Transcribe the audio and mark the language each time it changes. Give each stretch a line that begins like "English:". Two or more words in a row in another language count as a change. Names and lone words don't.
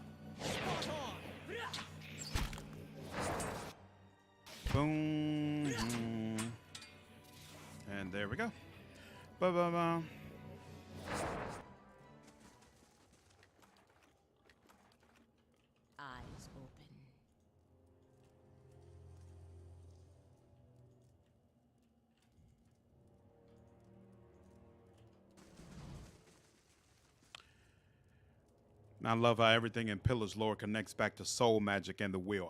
English: Boom. And there we go. Ba-ba-ba. Eyes open. I love how everything in Pillar's lore connects back to soul magic and the wheel.